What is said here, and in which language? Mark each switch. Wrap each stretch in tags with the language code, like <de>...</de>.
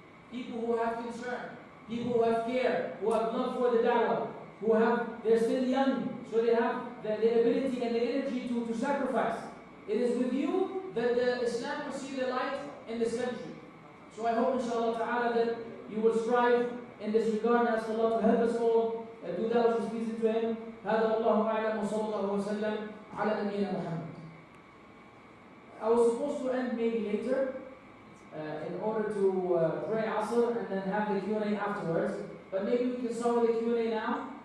<en>People who have concern. People who have care. Who have love for the da'wah. They're still young. So they have the ability and the energy to sacrifice. It is with you that the Islam will see the light in this country. So I hope inshallah ta'ala that you will strive in this regard. Ask Allah to help us all. Do that which is pleasing to Him.</en> <ar>هذا والله أعلم وصلى الله وسلم على نبينا محمد.</ar> <en>I was supposed to end maybe later in order to pray Asr and then have the Q&A afterwards. But maybe we can start with the Q&A now.</en>